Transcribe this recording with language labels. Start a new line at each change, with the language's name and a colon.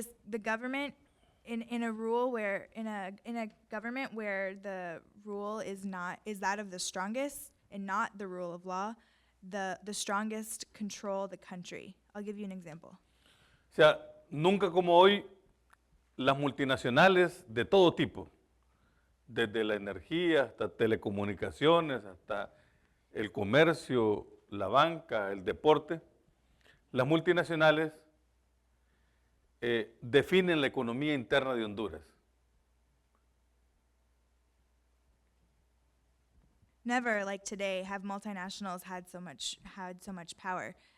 English: The government in a rule where in a government where the rule is that of the strongest and not the rule of law, the strongest control the country. I'll give you an example.
Spanish: O sea, nunca como hoy las multinacionales de todo tipo, desde la energía hasta telecomunicaciones, hasta el comercio, la banca, el deporte, las multinacionales definen la economía interna de Honduras.
English: Never, like today, have multinationals had so much power.